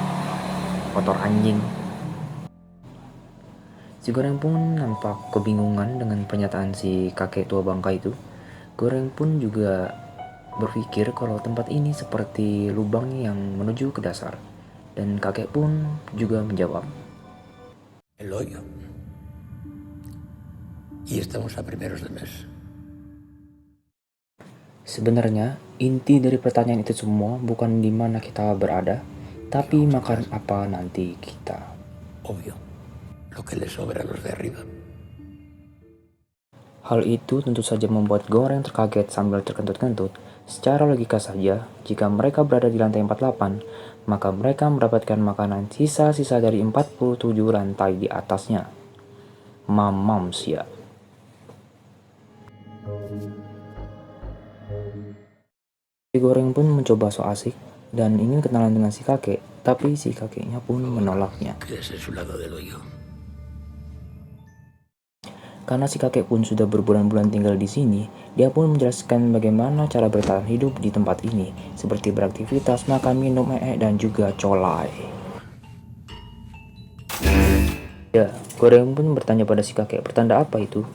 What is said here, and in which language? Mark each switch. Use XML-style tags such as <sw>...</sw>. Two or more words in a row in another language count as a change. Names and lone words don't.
<id>Kotor anjing. Si Goreng pun nampak kebingungan dengan pernyataan si kakek tua bangka itu. Goreng pun juga berpikir kalau tempat ini seperti lubang yang menuju ke dasar. Dan kakek pun juga menjawab,</id> <es>El hoyo. Y estamos a primeros de mes.</es> <id>Sebenarnya, inti dari pertanyaan itu semua bukan di mana kita berada, tapi makan apa nanti kita.</id> <es>Obvio. Lo que le sobra a los de arriba.</es> <id>Hal itu tentu saja membuat Goreng terkaget sambil terkentut-kentut. Secara logika saja, jika mereka berada di lantai 48, maka mereka mendapatkan makanan sisa-sisa dari 47 lantai di atasnya. Mamams ya. Si Goreng pun mencoba so asik dan ingin kenalan dengan si kakek, tapi si kakeknya pun menolaknya.</id> <es>Quédese en su lado del hoyo.</es> <id>Karena si kakek pun sudah berbulan-bulan tinggal di sini, dia pun menjelaskan bagaimana cara bertahan hidup di tempat ini, seperti beraktivitas, makan, minum, dan juga colai. Ya, Goreng pun bertanya pada si kakek, pertanda apa itu?</id>